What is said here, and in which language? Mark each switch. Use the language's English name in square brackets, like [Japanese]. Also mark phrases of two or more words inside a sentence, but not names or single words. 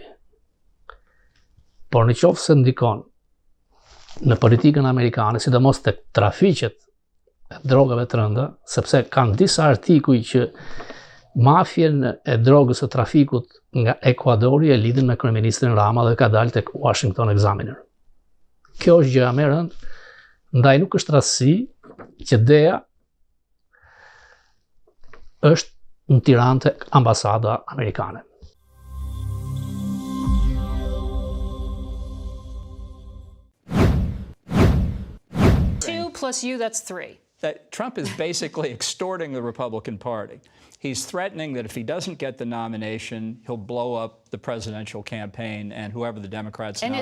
[Albanian] Por në qoftë se ndikon në politikën amerikane, sidomos tek trafiqet e drogave të rënda, sepse kanë disa artikuj që mafjen e drogës së trafikut nga Ekuadori e lidhin me kryeministrin Rama dhe ka dalë tek Washington Examiner. Kjo është gjëja më e rëndë, ndaj nuk është rastësi që DEA është në Tiranë tek ambasada amerikane. [English] Two plus you, that's three. That Trump is basically extorting the Republican Party. He's threatening that if he doesn't get the nomination, he'll blow up the presidential campaign and whoever the Democrats nominate will win.